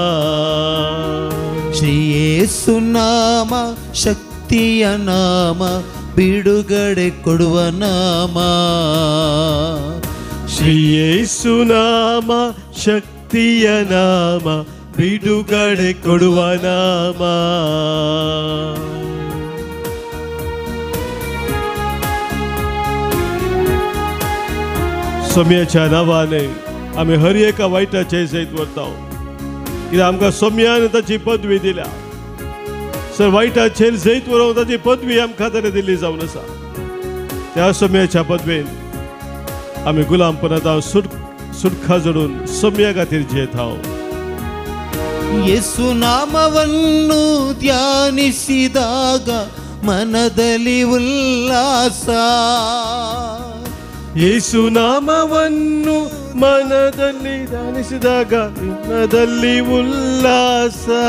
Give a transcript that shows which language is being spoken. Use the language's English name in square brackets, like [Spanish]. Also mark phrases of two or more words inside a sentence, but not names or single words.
[Kannada] ಶ್ರೀ ಯೇಸು ನಾಮ ಶಕ್ತಿಯ ನಾಮ ಬಿಡುಗಡೆ ಕೊಡುವ ನಾಮ. ಶ್ರೀ ಯೇಸು ನಾಮ ಶಕ್ತಿಯ ನಾಮ ಬಿಡುಗಡೆ ಕೊಡುವ ನಾಮ. [Konkani] सोम्याच्या नांवान आमी हर एका वायटाचे जैत व्हरता. कित्याक आमकां सोम्यान ताची पदवी दिल्या. सर वायटाचेर जैत व्हरोंक ताची पदवी आमकां ताणें दिल्ली जावन आसा. त्या सोम्याच्या पदवेन आमी गुलामपणांत सुटका जोडून सोम्या खातीर जियेता. [Kannada] ಯೇಸು ನಾಮವನ್ನು ಧ್ಯಾನಿಸಿದಾಗ ಮನದಲ್ಲಿ ಉಲ್ಲಾಸ. ಯೇಸು ನಾಮವನ್ನು ಮನದಲ್ಲಿ ಧ್ಯಾನಿಸಿದಾಗ ಮನದಲ್ಲಿ ಉಲ್ಲಾಸ.